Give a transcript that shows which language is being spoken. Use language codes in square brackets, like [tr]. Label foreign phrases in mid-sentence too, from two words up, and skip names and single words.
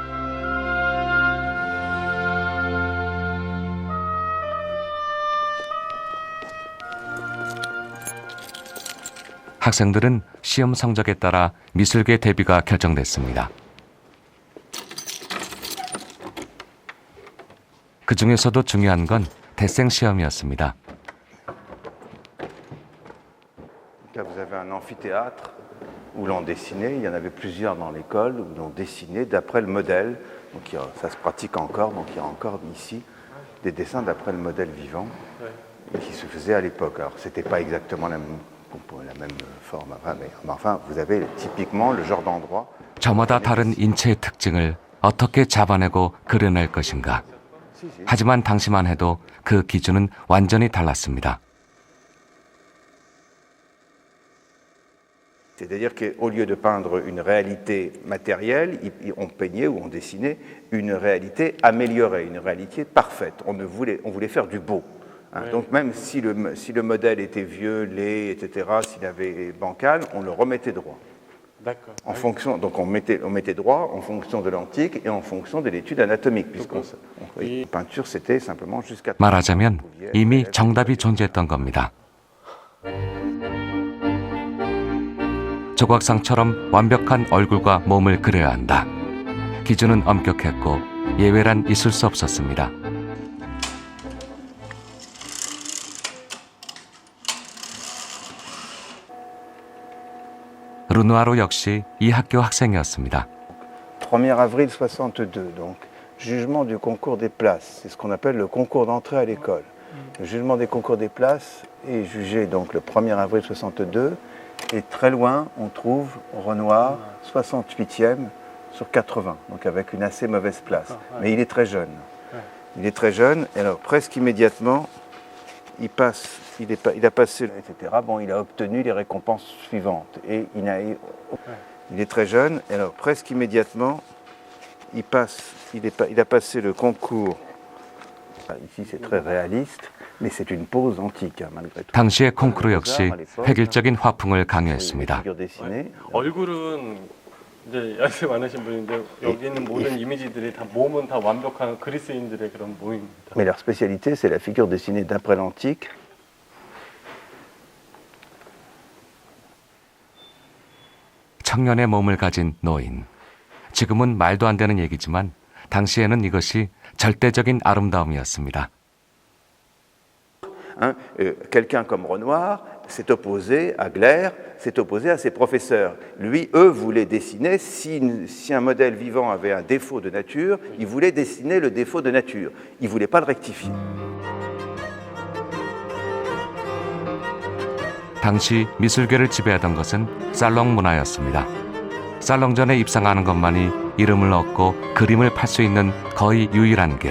[ko] 학생들은 시험 성적에 따라 미술계 데뷔가 결정됐습니다. 그 중에서도 중요한 건 대생 시험이었습니다. [fr] Vous avez un amphithéâtre où l'on dessinait, il y en avait plusieurs dans l'école où l'on dessinait d'après le modèle. Donc ça se pratique encore, donc il y a encore ici des dessins d'après le modèle vivant qui se faisait à l'époque. Alors c'était pas exactement la même forme, mais enfin vous avez typiquement le genre d'endroit. [ko] 저마다 다른 인체의 특징을 어떻게 잡아내고 그려낼 것인가. 하지만 당시만 해도 그 기준은 완전히 달랐습니다. [fr] C'est-à-dire qu'au lieu de peindre une réalité matérielle, on peignait ou on dessinait une réalité améliorée, une réalité parfaite. On voulait faire du beau. Hein. Donc même si le modèle était vieux, laid, etc., s'il avait bancal, on le remettait droit. D'accord. En fonction, donc on mettait droit en fonction de l'antique et en fonction de l'étude anatomique, puisqu'on la peinture c'était simplement jusqu'à. [ko] 말하자면 이미 정답이 존재했던 겁니다. 조각상처럼 완벽한 얼굴과 몸을 그려야 한다. 기준은 엄격했고 예외란 있을 수 없었습니다. 르누아르 역시 이 학교 학생이었습니다. [fr] 1er avril 62, donc jugement du concours des places, c'est ce qu'on appelle le concours d'entrée à l'école. Le jugement des concours des places est jugé donc le 1er avril 62 et très loin on trouve Renoir 68e sur 80, donc avec une assez mauvaise place. Mais il est très jeune. Il est très jeune et alors presque immédiatement il a passé, etc. Bon, il a obtenu les récompenses suivantes. Et il est très jeune, et alors presque immédiatement, il a passé le concours. Ici, c'est très réaliste, mais c'est une pose antique, malgré tout. [ko] 당시의 콩쿠르 역시 획일적인 화풍을 강요했습니다. 얼굴은 이제 연세 많으신 분인데 여기 있는 모든 이미지들이 다 몸은 다 완벽한 그리스인들의 그런 몸입니다. [fr] Mais leur spécialité, c'est la figure dessinée d'après l'antique. [ko] 청년의 몸을 가진 노인. 지금은 말도 안 되는 얘기지만 당시에는 이것이 절대적인 아름다움이었습니다. [fr] Quelqu'un comme Renoir s'est opposé à Gleyre, s'est opposé à ses professeurs. Eux voulaient dessiner, si un modèle vivant avait un défaut de nature, ils voulaient dessiner le défaut de nature. Ils ne voulaient pas le rectifier. [ko] 당시 미술계를 지배하던 것은 살롱 문화였습니다. 살롱전에 입상하는 것만이 이름을 얻고 그림을 팔 수 있는 거의 유일한 길.